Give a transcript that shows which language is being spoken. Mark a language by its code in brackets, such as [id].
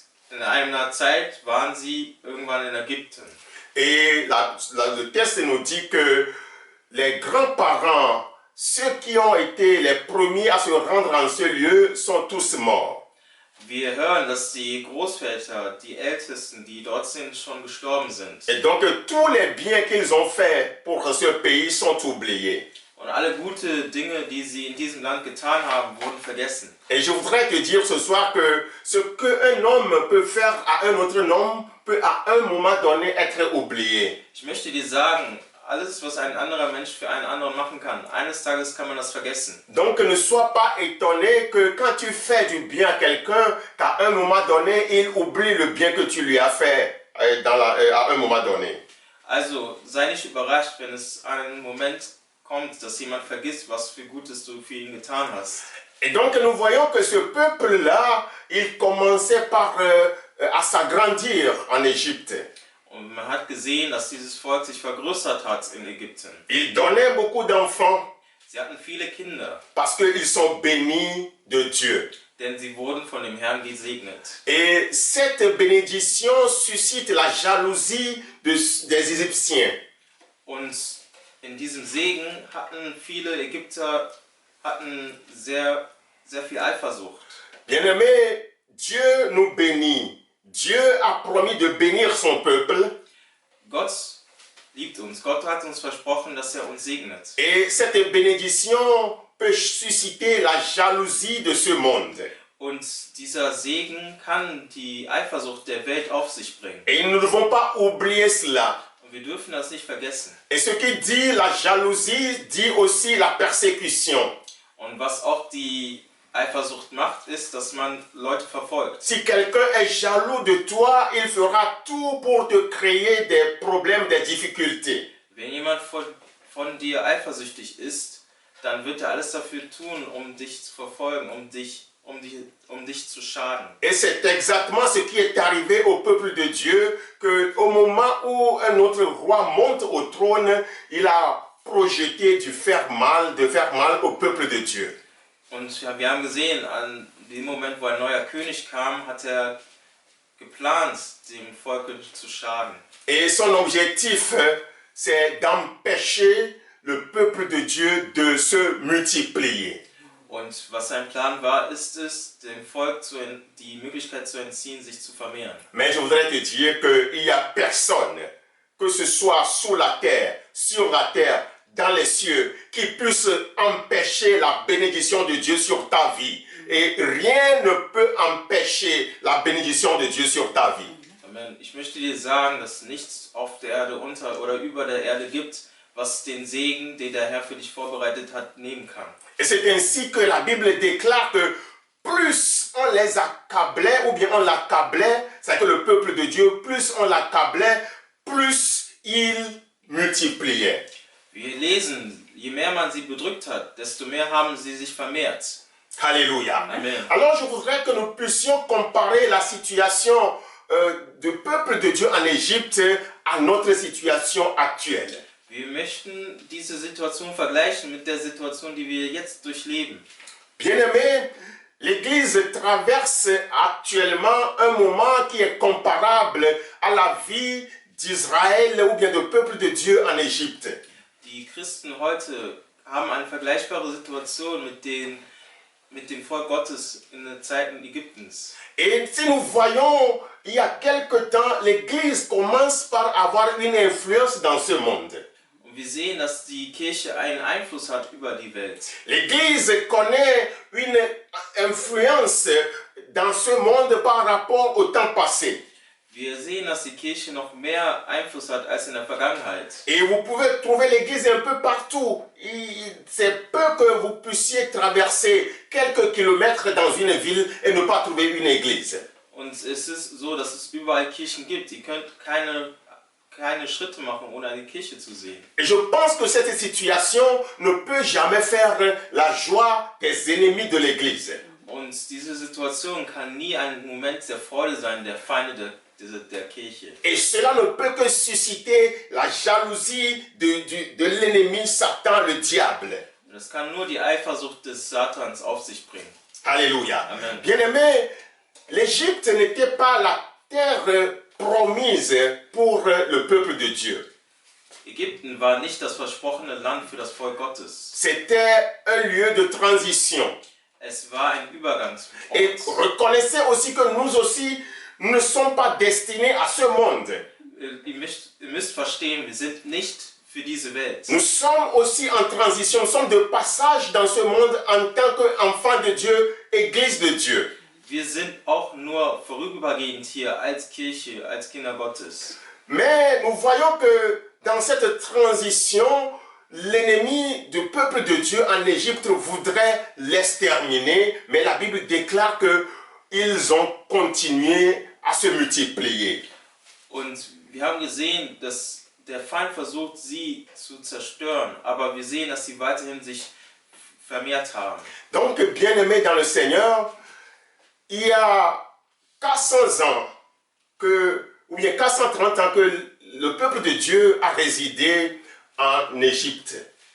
[de] In einer Zeit waren sie irgendwann in Ägypten. [fr] Et le texte nous dit que les grands-parents, ceux qui ont été les premiers à se rendre en ce lieu, sont tous morts. [de] Wir hören, dass die Großväter, die Ältesten, die dort sind, schon gestorben sind. [fr] Et donc tous les biens qu'ils ont faits pour ce pays sont oubliés. [de] Und alle gute Dinge, die sie in diesem Land getan haben, wurden vergessen. [fr] Et je voudrais te dire ce soir que ce qu'un homme peut faire à un autre homme peut à un moment donné être oublié. [de] Ich möchte dir sagen, alles, was ein anderer Mensch für einen anderen machen kann, eines Tages kann man das vergessen. [fr] Donc ne sois pas étonné que quand tu fais du bien à quelqu'un, qu'à un moment donné, il oublie le bien que tu lui as fait à un moment donné. [de] Also sei nicht überrascht, wenn es einen Moment kommt, dass jemand vergisst, was für Gutes du für ihn getan hast. [fr] Et donc nous voyons que ce peuple-là, il commençait à s'agrandir en Égypte. [de] Und man hat gesehen, dass dieses Volk sich vergrößert hat in Ägypten. [fr] Il donnait beaucoup d'enfants [de] Sie hatten viele Kinder, [fr] parce qu'ils sont bénis de Dieu. [de] denn sie wurden von dem Herrn gesegnet. [fr] Et cette bénédiction suscite la jalousie des Égyptiens. [de] Und in diesem Segen hatten viele Ägypter sehr, sehr viel Eifersucht. [fr] Bien-aimés, Dieu nous bénit. Dieu a promis de bénir son peuple. [de] Gott liebt uns. Gott hat uns versprochen, dass er uns segnet. [fr] Et cette bénédiction peut susciter la jalousie de ce monde. [de] Und dieser Segen kann die Eifersucht der Welt auf sich bringen. [fr] Et nous ne devons pas oublier cela. [de] Und wir dürfen das nicht vergessen. [fr] Et ce qui dit la jalousie dit aussi la persécution. [de] Und was auch die Eifersucht macht, ist, dass man Leute verfolgt. [fr] Si quelqu'un est jaloux de toi, il fera tout pour te créer des problèmes, des difficultés. [de] Wenn jemand von dir eifersüchtig ist, dann wird er alles dafür tun, um dich zu verfolgen, um dich zu schaden. [fr] Et c'est exactement ce qui est arrivé au peuple de Dieu, qu'au moment où un autre roi monte au trône, il a projeté de faire mal au peuple de Dieu. [de] Und ja, wir haben gesehen, an dem Moment, wo ein neuer König kam, hat er geplant, dem Volk zu schaden. [fr] Et son objectif, c'est d'empêcher le peuple de Dieu de se multiplier. [de] Und was sein Plan war, ist es, dem Volk die Möglichkeit zu entziehen, sich zu vermehren. [fr] Mais je voudrais te dire qu'il n'y a personne, que ce soit sous la terre, sur la terre, dans les cieux, qui puisse empêcher la bénédiction de Dieu sur ta vie. Et rien ne peut empêcher la bénédiction de Dieu sur ta vie. Amen. [de] Ich möchte dir sagen, dass nichts auf der Erde unter oder über der Erde gibt, was den Segen, den der Herr für dich vorbereitet hat, nehmen kann. [fr] Et c'est ainsi que la Bible déclare que plus on les accablait, ou bien on l'accablait, c'est que le peuple de Dieu, plus on l'accablait, plus il multipliait. [de] Wir lesen, je mehr man sie bedrückt hat, desto mehr haben sie sich vermehrt. [fr] Alléluia. Amen. Alors je voudrais que nous puissions comparer la situation du peuple de Dieu en Égypte à notre situation actuelle. [de] Wir möchten diese Situation vergleichen mit der Situation, die wir jetzt durchleben. [fr] Bien-aimés, l'Église traverse actuellement un moment qui est comparable à la vie d'Israël ou bien du peuple de Dieu en Égypte. [de] Die Christen heute haben eine vergleichbare Situation mit dem Volk Gottes in den Zeiten Ägyptens. [fr] Et si nous voyons, il y a quelque temps, l'Église commence par avoir une influence dans ce monde. [de] Und wir sehen, dass die Kirche einen Einfluss hat über die Welt. [fr] L'Église connaît une influence dans ce monde par rapport au temps passé. [de] Wir sehen, dass die Kirche noch mehr Einfluss hat als in der Vergangenheit. [fr] Et vous pouvez trouver l'Église un peu partout. C'est peu que vous puissiez traverser quelques kilomètres dans une ville et ne pas trouver une église. [de] Und es ist so, dass es überall Kirchen gibt. Ihr könnt keine Schritte machen, ohne eine Kirche zu sehen. [fr] Et je pense que cette situation ne peut jamais faire la joie des ennemis de l'Église. [de] Und diese Situation kann nie ein Moment der Freude sein, der Feinde der Kirche. [fr] Et cela ne peut que susciter la jalousie de l'ennemi Satan, le diable. [de] Das kann nur die Eifersucht des Satans auf sich bringen. [fr] Alléluia. Amen. Bien-aimés, l'Égypte n'était pas la terre promise pour le peuple de Dieu. [de] Ägypten war nicht das versprochene Land für das Volk Gottes. [fr] C'était un lieu de transition. [de] Es war ein [fr] Et [de] Übergangsort. [fr] reconnaissez aussi que nous aussi, nous ne sommes pas destinés à ce monde. [de] Ihr müsst verstehen, wir sind nicht für diese Welt. [fr] Nous sommes aussi en transition, nous sommes de passage dans ce monde en tant qu'enfants de Dieu, Église de Dieu. [de] Wir sind auch nur vorübergehend hier als Kirche, als Kinder Gottes. [fr] Mais nous voyons que dans cette transition, l'ennemi du peuple de Dieu en Égypte voudrait l'exterminer, mais la Bible déclare qu'ils ont continué à se multiplier. [de] Und wir haben gesehen, dass der Feind versucht, sie zu zerstören, aber wir sehen, dass sie weiterhin sich vermehrt haben. [fr] Donc, bien-aimés dans le Seigneur, il y a 400 ans, ou bien 430 ans que le peuple de Dieu a résidé en Égypte.